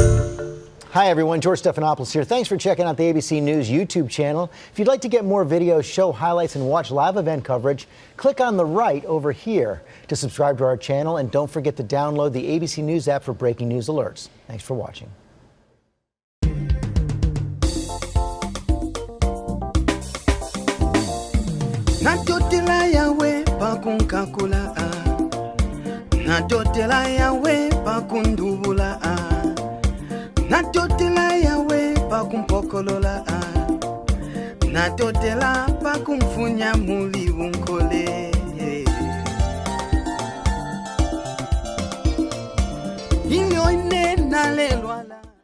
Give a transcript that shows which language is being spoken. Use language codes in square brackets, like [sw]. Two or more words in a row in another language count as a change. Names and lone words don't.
[en] Hi, everyone. George Stephanopoulos here. Thanks for checking out the ABC News YouTube channel. If you'd like to get more videos, show highlights, and watch live event coverage, click on the right over here to subscribe to our channel. And don't forget to download the ABC News app for breaking news alerts. Thanks for watching. [bem] Natotela yawe pakunkakula natotela yawe pakundubula natotela yawe pakumpokolola natotela pakumfunya muli unkole inyo ine nalelwala.